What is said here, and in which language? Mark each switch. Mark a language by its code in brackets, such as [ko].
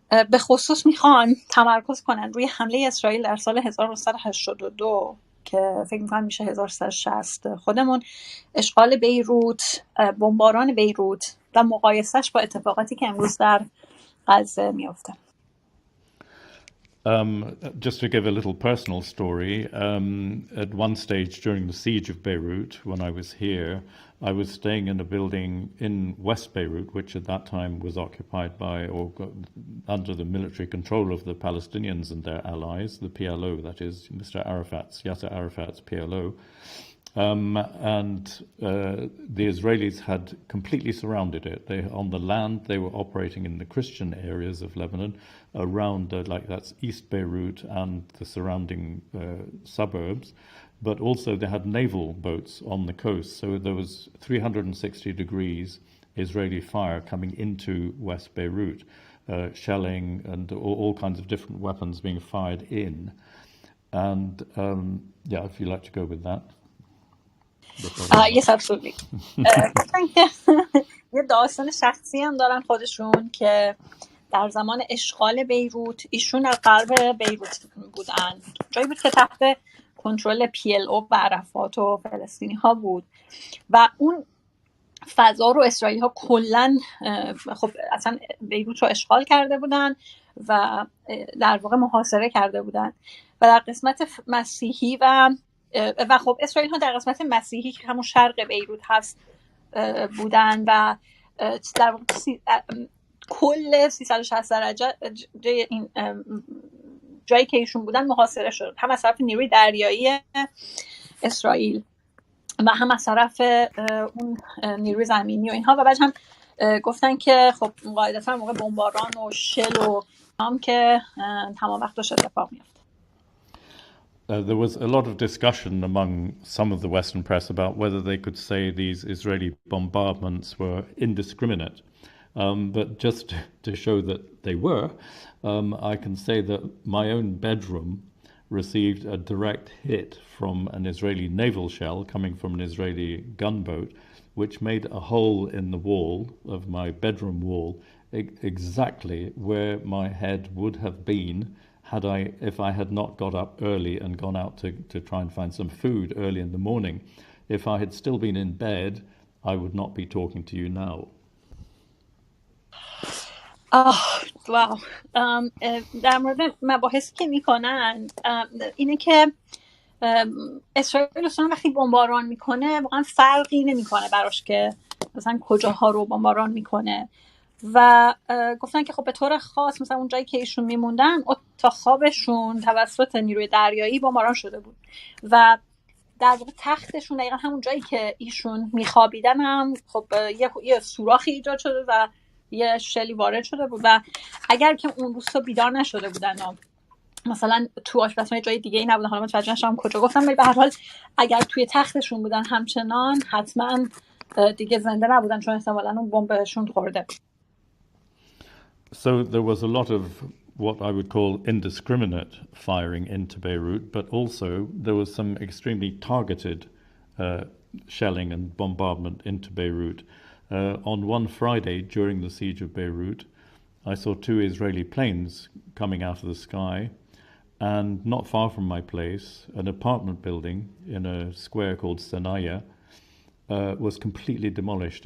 [fa] به خصوص میخوان تمرکز کنن روی حمله اسرائیل در سال 1982 که فکر میکنم میشه 1360 خودمون، اشغال بیروت، بمباران بیروت و مقایسهش با اتفاقاتی که امروز در غزه میفته. [en] Just to give a little personal story, at one stage during the siege of Beirut, when I was here, I was staying in a building in West Beirut, which at that time was occupied by or under the military control of the Palestinians and their allies, the PLO, that is, Yasser Arafat's PLO. And the Israelis had completely surrounded it. On the land, they were operating in the Christian areas of Lebanon, around that's East Beirut and the surrounding suburbs. But also they had naval boats on the coast, so there was 360 degrees Israeli fire coming into West Beirut, shelling and all kinds of different weapons being fired in. And if you'd like to go with that. Yes, absolutely. [fa] گفتن که یه داستان شخصی هم دارن خودشون که در زمان اشغال بیروت ایشون در غرب بیروت بودن، جایی بود که تحت کنترل PLO و عرفات و فلسطینی ها بود و اون فضا رو اسرائیلی ها کلن خب اصلا بیروت رو اشغال کرده بودن و در واقع محاصره کرده بودن و در قسمت مسیحی و خب اسرائیل ها در قسمت مسیحی که همون شرق بیروت هست بودن و در واقع کل 360 درجه این جایی که ایشون بودن محاصره شد، هم از طرف نیروی دریایی اسرائیل و هم از طرف اون نیروی زمینی و اینها. و بعد هم گفتن که خب قاعدتا موقع بمباران و شل و هم که تمام وقت داشت اتفاق میفته. [en] There was a lot of discussion among some of the Western press about whether they could say these Israeli bombardments were indiscriminate. But just to show that they were, I can say that my own bedroom received a direct hit from an Israeli naval shell coming from an Israeli gunboat, which made a hole in the wall of my bedroom wall exactly where my head would have been if I had not got up early and gone out to try and find some food early in the morning. If I had still been in bed, I would not be talking to you now. Wow. [fa] در مورد مباحثی که میکنن اینه که اسرائیل اصلا وقتی بمباران میکنه واقعا فرقی نمیکنه براش که مثلا کجاها رو بمباران میکنه و گفتن که خب به طور خاص مثلا اون جایی که ایشون میموندن اتاق خوابشون توسط نیروی دریایی بمباران شده بود و در واقع تختشون دقیقا همون جایی که ایشون میخوابیدن هم خب یه سوراخی ایجاد شده و یه شلی وارد شده بود و اگر که اون روستا بیدار نشده بودن و مثلا تو آشپزخونه جای دیگه ای نبودن، حالا متوجه نشدم کجا گفتم، ولی به هر حال اگر توی تختشون بودن همچنان حتما دیگه زنده نبودن چون احتمالاً اون بمب بهشون خورده. [en] So there was a lot of what I would call indiscriminate firing into Beirut, but also there was some extremely targeted shelling and bombardment into Beirut. On one Friday during the siege of Beirut, I saw 2 Israeli planes coming out of the sky, and not far from my place, an apartment building in a square called Sanaya was completely demolished.